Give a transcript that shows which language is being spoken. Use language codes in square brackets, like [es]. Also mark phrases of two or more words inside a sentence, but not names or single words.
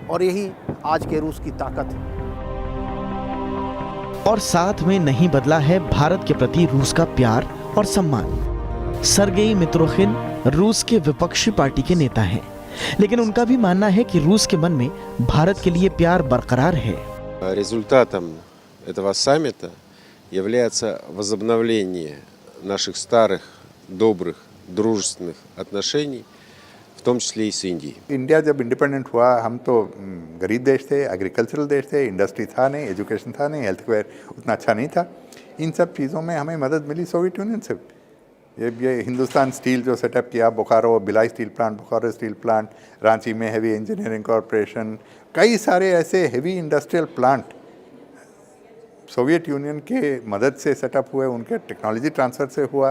[hi] और यही आज के रूस की ताकत है। और साथ में नहीं बदला है भारत के प्रति रूस का प्यार और सम्मान। सर्गेई मित्रोखिन रूस के विपक्षी पार्टी के नेता हैं, लेकिन उनका भी मानना है कि रूस के मन में भारत के लिए प्यार बरकरार है। [ru] Результатом этого саммита является возобновление наших старых, добрых, дружественных отношений, в том числе и с Индией. [hi] इंडिया जब इंडिपेंडेंट हुआ, हम तो गरीब देश थे, एग्रीकल्चरल देश थे, इंडस्ट्री था नहीं, एजुकेशन था नहीं, [en] health care [hi] उतना अच्छा नहीं था। इन सब चीज़ों में हमें मदद मिली सोवियत यूनियन से। ये हिंदुस्तान स्टील जो सेटअप किया, बोकारो भिलाई स्टील प्लांट, बोकारो स्टील प्लांट, रांची में हैवी इंजीनियरिंग कॉरपोरेशन, कई सारे ऐसे [en] heavy industrial plant [hi] सोवियत यूनियन के मदद से सेटअप हुए, उनके [en] technology transfer [hi] से हुआ।